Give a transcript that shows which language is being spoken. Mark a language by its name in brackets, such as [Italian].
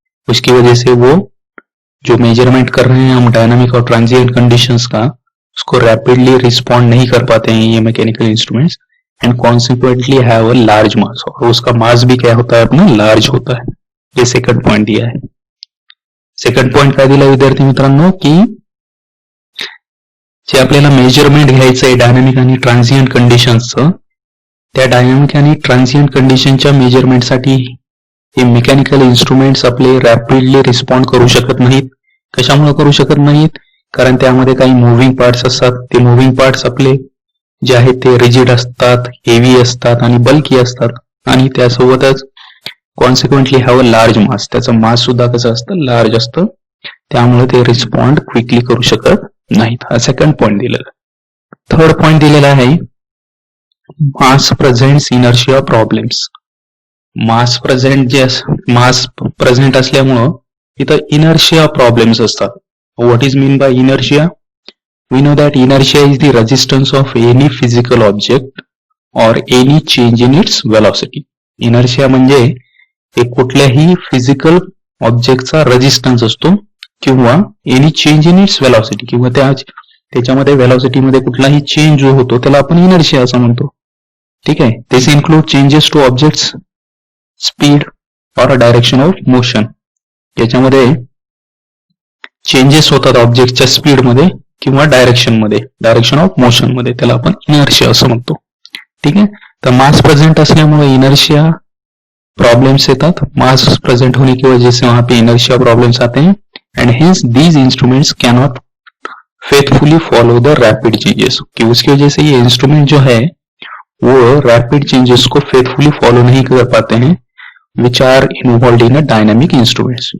[Hindi] उसकी वजह से वो जो मेजरमेंट कर रहे हैं हम डायनामिक और ट्रांजिएंट कंडीशंस का, उसको रैपिडली रिस्पॉन्ड नहीं कर पाते हैं ये mechanical instruments [English] And consequently have a large mass. [Hindi] और उसका मास भी क्या होता है अपना, लार्ज होता है. ये सेकंड पॉइंट दिया है. [Marathi] सेकंड पॉइंट काय दिला विद्यार्थी मित्रांनो, की जे आपल्याला मेजरमेंट घ्यायचं आहे डायनामिक आणि ट्रान्झिएंट कंडिशन्सचं, त्या डायनामिक आणि ट्रान्झिएंट कंडिशनच्या मेजरमेंटसाठी हे मेकॅनिकल इन्स्ट्रुमेंट्स आपले रॅपिडली रिस्पॉन्ड करू शकत नाहीत. कशामुळे करू शकत नाहीत, कारण त्यामध्ये काही मूव्हिंग पार्ट्स असतात. ते मूव्हिंग पार्ट्स आपले जे आहेत ते रिजिड असतात, हेवी असतात आणि बल्की असतात, आणि त्यासोबतच [English] Consequently have a large mass. [Marathi] त्याचं मास सुद्धा कसं असतं, लार्ज असतं. त्यामुळे ते रिस्पॉन्ड क्विकली करू शकत नाहीत. हा सेकंड पॉइंट दिलेला. थर्ड पॉइंट दिलेला आहे, [English] Mass presents inertia problems. [Marathi] मास प्रेझेंट असल्यामुळं इथं इनर्शिया प्रॉब्लेम्स असतात. [English] What is mean by inertia? We know that inertia is the resistance of any physical object और any change in its velocity. [Marathi] Inertia म्हणजे एक कुठल्याही फिजिकल ऑब्जेक्टचा रेजिस्टन्स असतो किंवा [English] any change in its velocity, [Marathi] किंवा त्याच्यामध्ये वेलॉसिटीमध्ये कुठलाही चेंज जो होतो त्याला आपण इनर्शिया असं म्हणतो. ठीक आहे. [English] This include changes to objects speed और direction of motion. [Marathi] याच्यामध्ये चेंजेस होतात ऑब्जेक्टच्या स्पीड मध्ये किंवा डायरेक्शन ऑफ मोशन मध्ये, त्याला आपण इनर्शिया असं म्हणतो. ठीक आहे. तर मास प्रेझेंट असल्यामुळे इनर्शिया प्रॉब्लम्स येतात. [Hindi] मास प्रेजेंट होने की वजह से वहां पे इनर्शिया प्रॉब्लम्स आते हैं [English] And hence these instruments can not faithfully follow the rapid changes. [Hindi] कि उसकी वजह से ये इंस्ट्रूमेंट जो है वो रैपिड चेंजेस को फेथफुली फॉलो नहीं कर पाते हैं, [English] Which are involve in a dynamic instruments.